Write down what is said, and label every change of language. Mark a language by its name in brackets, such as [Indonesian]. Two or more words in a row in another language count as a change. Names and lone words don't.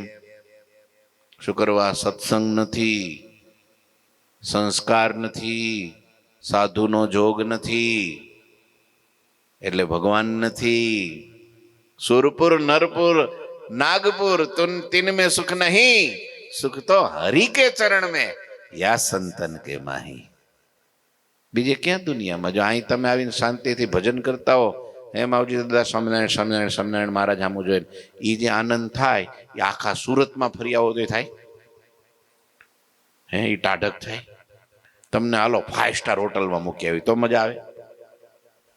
[Gujarati] શું કરવા? સત્સંગ નથી, સંસ્કાર નથી, સાધુનો જોગ નથી, એટલે ભગવાન નથી. [Hindi] સુરપુર, નરપુર, નાગપુર તીન में सुख नहीं, सुख तो हरि के चरण में या संतन के माही. [Gujarati] બીજે ક્યાં દુનિયામાં? જો અહીં તમે આવીને શાંતિથી ભજન કરતા હો, એમ આવજી દાદા સ્વામિનારાયણ સ્વામિનારાયણ સ્વામિનારાયણ મહારાજ સામું જોઈને એ જે આનંદ થાય એ આખા સુરતમાં ફરી આવો તો થાય? હે, એ ટાઢક થાય. તમને હાલો 5 સ્ટાર હોટલમાં મૂકી આવી તો મજા આવે?